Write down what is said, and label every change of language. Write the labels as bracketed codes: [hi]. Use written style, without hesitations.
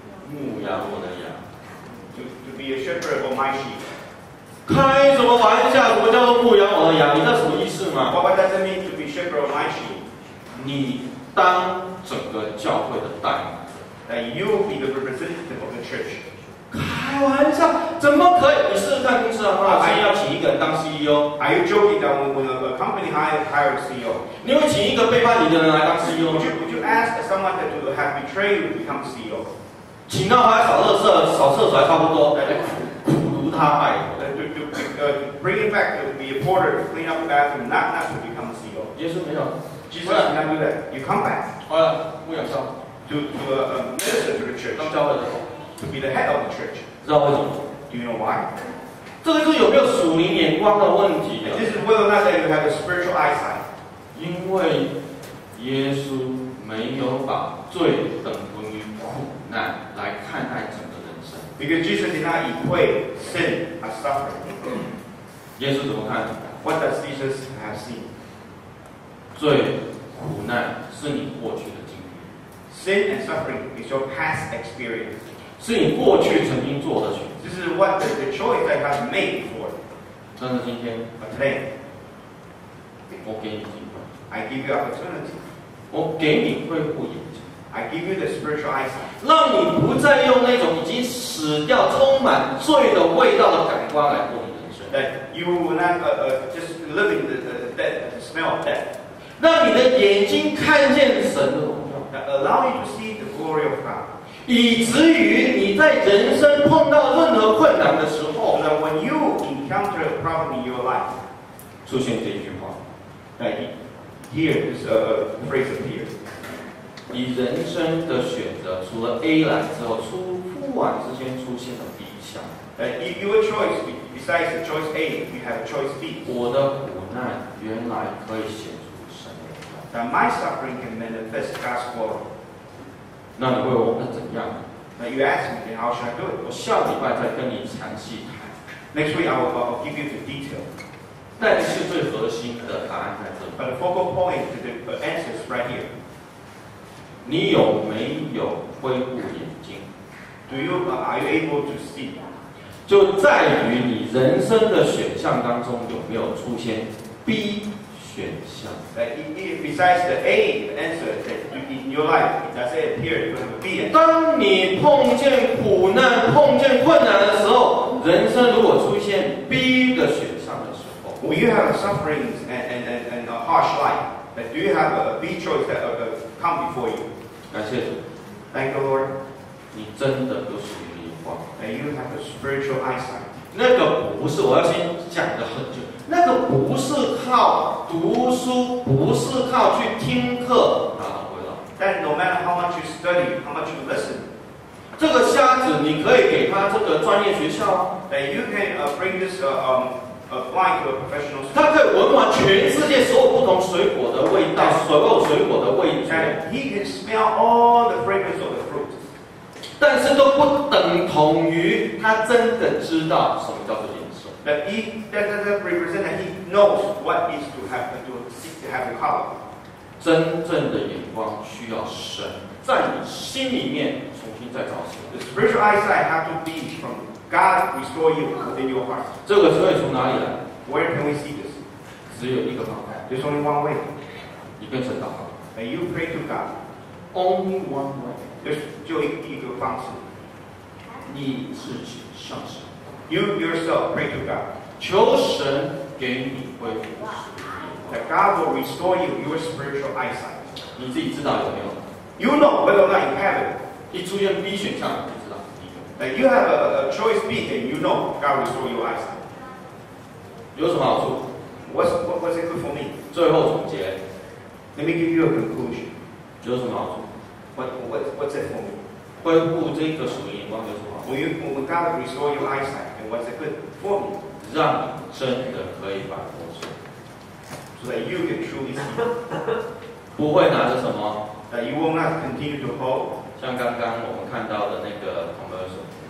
[zh] 牧养我的羊。 [en] To be a shepherd of my sheep. [zh] 开什么玩笑？什么叫做牧养我的羊？你知道什么意思吗？ [en] What does it mean to be shepherd of my sheep? [zh] 你当整个教会的代言。 [en] That you be the representative of the church. [zh] 开玩笑，怎么可以？你试试看公司啊，老师要请一个人当 CEO。 [en] Are you joking that when a company hired a CEO? [zh] 你会请一个背叛你的人来当 CEO 吗？ [en] Would you ask someone that to have betrayed you to become CEO? [zh] 请到他扫垃圾、扫厕所还差不多，苦如他拜托。 [en] To bring him back to be a porter to clean up the bathroom, not to become a CEO. [zh] 耶稣没有， [en] Jesus did not do that. You come back [zh] 后来牧养教 [en] to minister to the church, [zh] 当教会的头， [en] to be the head of the church. [zh] 知道为什么？ [en] Do you know why? [zh] 这个是有没有属灵眼光的问题 [en] And this [zh] 的。 [en] is whether or not that you have a spiritual eyesight. [zh] 因为耶稣没有把罪等同于苦难来看待整个人生。 [en] Because Jesus did not equate sin as suffering. [zh] 耶稣怎么看？ [en] What does Jesus have seen? [zh] 罪、苦难是你过去的经历， [en] Sin and suffering is your past experience. [zh] 是你过去曾经做的选择。 [en] This is what the choice that you have made before. [zh] 但是今天 [en] But today, [zh] 我给你机会， [en] I give you opportunity. [zh] 我给你恢复眼睛， [en] I give you the spiritual eyesight. [zh] 让你不再用那种已经死掉、充满罪的味道的感官来过你人生， [en] That you will not just live in the death, the smell of death. [zh] 让你的眼睛看见神的荣耀。 [en] That allow you to see the glory of God. [zh] 以至于你在人生碰到任何困难的时 [en] So [zh] 候， [en] that when you encounter a problem in your life, [zh] 出现这句话： [en] that here this phrase appears. [zh] 你人生的选择，除了 A 来之后，突然之间出现了 B 项。 [en] That your choice, besides the choice A, you have a choice B. [zh] 我的苦难原来可以显出神的荣耀。 [en] That my suffering can manifest God's glory. [zh] 那你会问我那怎样？ [en] Now you ask me, then how should I do [zh] 我 [en] it? [zh] 下礼拜再跟你详细谈。 [en] Next week I'll give you the detail. [zh] 但是最核心的答案在这里： [en] But the focal point to the answer is right here. [zh] 你有没有恢复眼睛？ [en] Are you able to see? [zh] 就在于你人生的选项当中有没有出现 B 选项。 [en] That besides the A, the answer that in your life, does it appear to have a B answer? [zh] 当你碰见苦难、碰见困难的时候，人生如果出现 B 的选项的时候， [en] When you have sufferings and a harsh life, that do you have a B choice that come before you? [zh] 感谢主， [en] Thank the Lord [zh] 你真的有属灵的眼光。 [en] that you have a spiritual eyesight. [zh] 那个不是，我要先讲的很久。那个不是靠读书，不是靠去听课拿得回来。 [en] That no matter how much you study, how much you listen, [zh] 这个瞎子，你可以给他这个专业学校啊， [en] that you can bring this blind to a professional school. [zh] 他可以闻完全世界所有不同水果的味道，所有水果的味觉， [en] And he can smell all the fragrance of the fruit. [zh] 但是都不等同于他真的知道什么叫做颜色。 [en] That doesn't represent that he knows what is to happen to seek to have the color. [zh] 真正的眼光需要神在你心里面重新再造起来。 [en] The spiritual eyesight have to be from God restore you within your heart. [zh] 这个可以从哪里来？ [en] Where can we see this? [zh] 只有一个方法， [en] There's only one way. [zh] 你跟神祷告。 [en] That you pray to God. Only one way， There's [zh] 就一个方式。你自己向神， [en] You yourself pray to God. [zh] 求神给你恢复属灵的眼 [en] That God will restore you your spiritual eyesight. [zh] 光。你自己知道有没有？ [en] You know whether or not you have it. [zh] 一出现 B 选项，你就知道你有。 [en] That you have a choice B and you know God will restore your eyesight. [zh] 有什么好处？ [en] What's it good for me? [zh] 最后总结， [en] Let me give you a conclusion. [zh] 有什么好处？ [en] What's it for me? [zh] 恢复这个属灵眼光有什么好处？ [en] When God restore your eyesight, and what's it good for me? [zh] 让你真的可以把握住， [en] So that you can truly see. [zh] 不会拿着什么， [en] That you will not continue to hold. [zh] 像刚刚我们看到的那个 commercial，